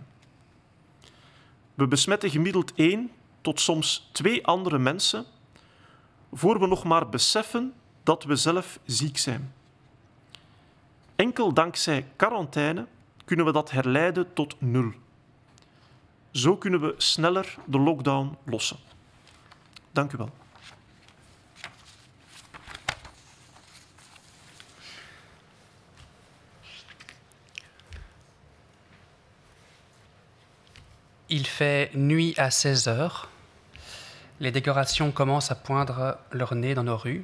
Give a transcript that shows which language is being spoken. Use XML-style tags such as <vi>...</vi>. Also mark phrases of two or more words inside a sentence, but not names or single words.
<nl>We besmetten gemiddeld 1 tot soms 2 andere mensen voor we nog maar beseffen dat we zelf ziek zijn. Enkel dankzij quarantaine kunnen we dat herleiden tot 0. Zo kunnen we sneller de lockdown lossen. Dank u wel.</nl> <fr>Il fait nuit à 16 heures. Les décorations commencent à poindre leur nez dans nos rues.</fr>